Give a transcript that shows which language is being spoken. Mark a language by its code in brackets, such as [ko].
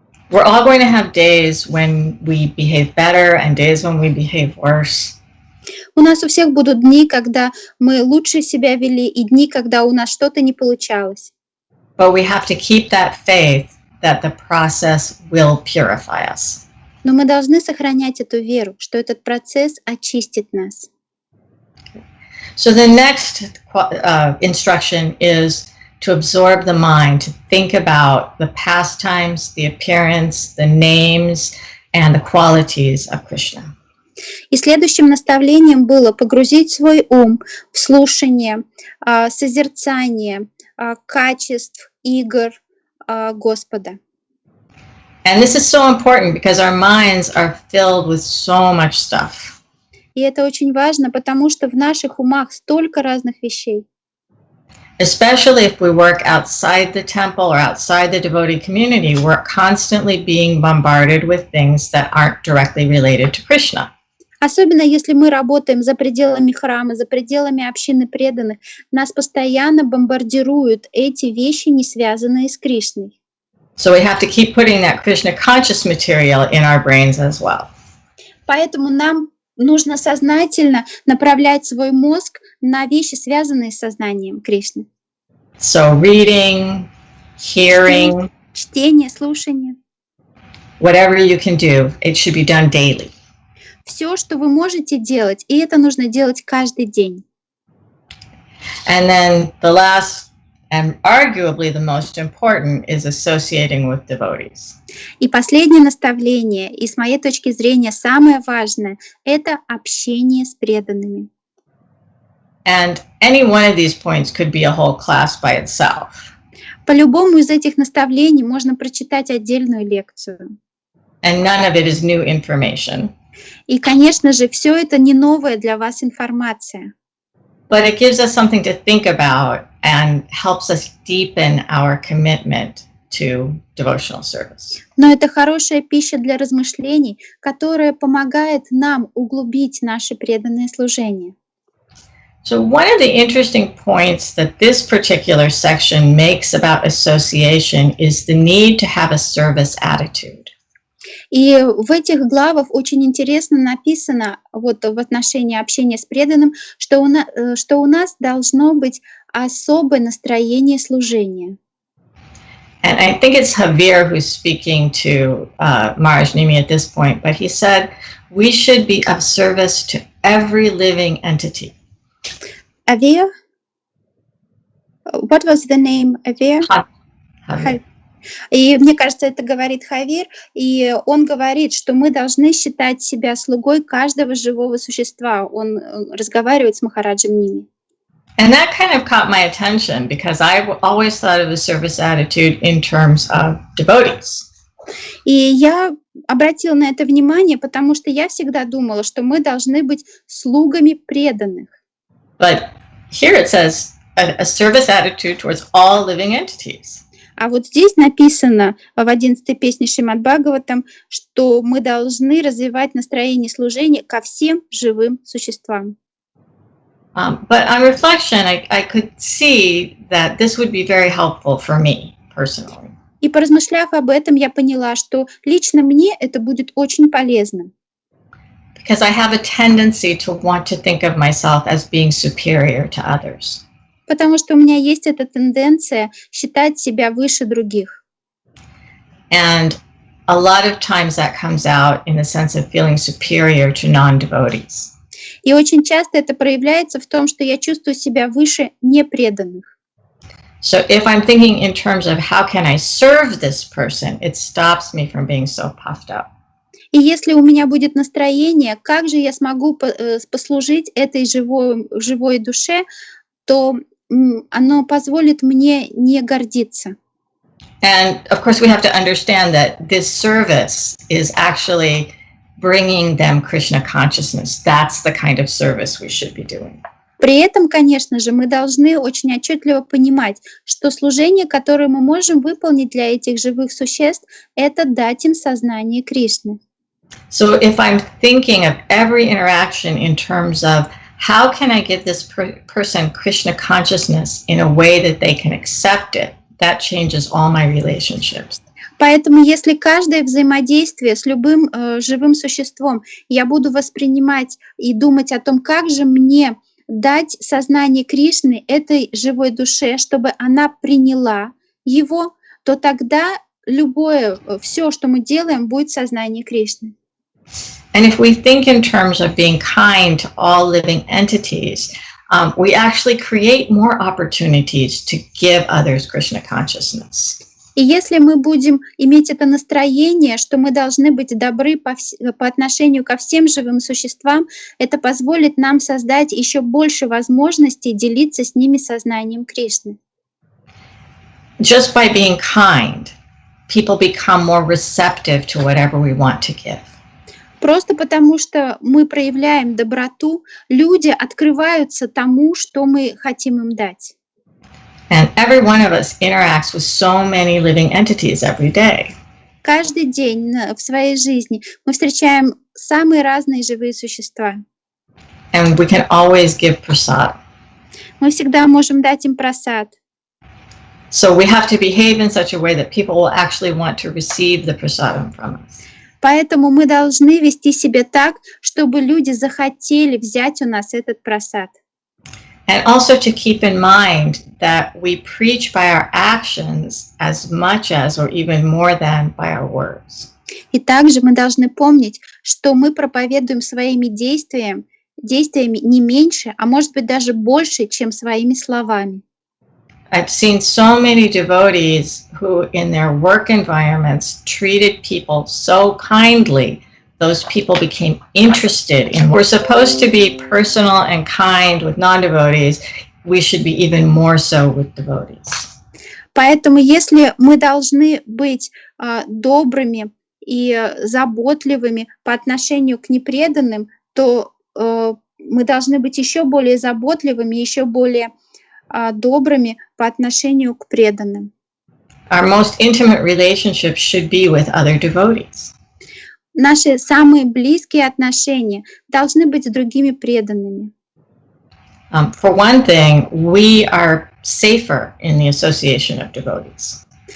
[en] We're all going to have days when we behave better and days when we behave worse. [ru] У нас у всех будут дни, когда мы лучше себя вели, и дни, когда у нас что-то не получалось. [en] But we have to keep that faith that the process will purify us. [ru] Но мы должны сохранять эту веру, что этот процесс очистит нас. [en] So the next instruction is to absorb the mind, to think about the pastimes, the appearance, the names, and the qualities of Krishna. [ru] И следующим наставлением было погрузить свой ум в слушание, созерцание качеств, игр Господа. [en] And this is so important because our minds are filled with so much stuff. [ru] И это очень важно, потому что в наших умах столько разных вещей. [en] Especially if we work outside the temple or outside the devotee community, we're constantly being bombarded with things that aren't directly related to Krishna. [ru] Особенно если мы работаем за пределами храма, за пределами общины преданных, нас постоянно бомбардируют эти вещи, не связанные с Кришной. [en] So we have to keep putting that Krishna conscious material in our brains as well. [ru] Поэтому нам нужно сознательно направлять свой мозг на вещи, связанные с сознанием Кришны. [en] So reading, hearing, [ru] чтение, слушание. [en] Whatever you can do, it should be done daily. [ru] Все, что вы можете делать, и это нужно делать каждый день. [en] And then the last And arguably the most important is associating with devotees. [ru] И последнее наставление, и с моей точки зрения самое важное, это общение с преданными. [en] And any one of these points could be a whole class by itself. [ru] По любому из этих наставлений можно прочитать отдельную лекцию. [en] And none of it is new information. [ru] И, конечно же, все это не новая для вас информация. [en] But it gives us something to think about and helps us deepen our commitment to devotional service. [ru] Но это хорошая пища для размышлений, которая помогает нам углубить наше преданное служение. [en] So one of the interesting points that this particular section makes about association is the need to have a service attitude. [ru] И в этих главах очень интересно написано вот в отношении общения с преданным, что у нас должно быть особое настроение служения. [en] And I think it's Javier who's speaking to Maharaj Nimi at this point, but he said we should be of service to every living entity. Javier? What was the name? Javier? Javier. [ru] И мне кажется, это говорит Хавир, и он говорит, что мы должны считать себя слугой каждого живого существа. Он разговаривает с Махараджем Ними. [en] And that kind of caught my attention because I always thought of the service attitude in terms of devotees. [ru] И я обратила на это внимание, потому что я всегда думала, что мы должны быть слугами преданных. [en] But here it says a service attitude towards all living entities. [ru] А вот здесь написано в 11-й песне Шримад Бхагаватам, что мы должны развивать настроение служения ко всем живым существам. [en] But on reflection, I could see that this would be very helpful for me personally. [ru] И поразмышляв об этом, я поняла, что лично мне это будет очень полезно. [en] Because I have a tendency to want to think of myself as being superior to others. [ru] Потому что у меня есть эта тенденция считать себя выше других. [en] And a lot of times that comes out in the sense of feeling superior to non-devotees. [ru] И очень часто это проявляется в том, что я чувствую себя выше непреданных. [en] So if I'm thinking in terms of how can I serve this person, it stops me from being so puffed up. [ru] И если у меня будет настроение, как же я смогу послужить этой живой душе, то оно позволит мне не гордиться. [en] And of course we have to understand that this service is actually bringing them Krishna consciousness. That's the kind of service we should be doing. [ru] При этом, конечно же, мы должны очень отчетливо понимать, что служение, которое мы можем выполнить для этих живых существ, это дать им сознание Кришны. [en] So if I'm thinking of every interaction in terms of how can I give this person Krishna consciousness in a way that they can accept it, that changes all my relationships. [ru] Поэтому если каждое взаимодействие с любым живым существом я буду воспринимать и думать о том, как же мне дать сознание Кришны этой живой душе, чтобы она приняла его, то тогда все, что мы делаем, будет сознание Кришны. [en] And if we think in terms of being kind to all living entities, we actually create more opportunities to give others Krishna consciousness. [ru] И если мы будем иметь это настроение, что мы должны быть добры по отношению ко всем живым существам, это позволит нам создать еще больше возможностей делиться с ними сознанием Кришны. [en] Just by being kind, people become more receptive to whatever we want to give. [ru] Просто потому, что мы проявляем доброту, люди открываются тому, что мы хотим им дать. [en] And every one of us interacts with so many living entities every day. [ru] Каждый день в своей жизни мы встречаем самые разные живые существа. [en] And we can always give prasad. [ru] Мы всегда можем дать им прасад. [en] So we have to behave in such a way that people will actually want to receive the prasadam from us. [ru] Поэтому мы должны вести себя так, чтобы люди захотели взять у нас этот прасад. [en] And also to keep in mind that we preach by our actions as much as or even more than by our words. [ru] И также мы должны помнить, что мы проповедуем своими действиями не меньше, а может быть даже больше, чем своими словами. [en] I've seen so many devotees who in their work environments treated people so kindly. Those people became interested in. We're supposed to be personal and kind with non-devotees. We should be even more so with devotees. [ru] Поэтому, если мы должны быть добрыми и заботливыми по отношению к непреданным, то мы должны быть еще более заботливыми, еще более добрыми по отношению к преданным. [en] Our most intimate relationships should be with other devotees. [ru] Наши самые близкие отношения должны быть с другими преданными. [en] For one thing, we are safer in the association of devotees.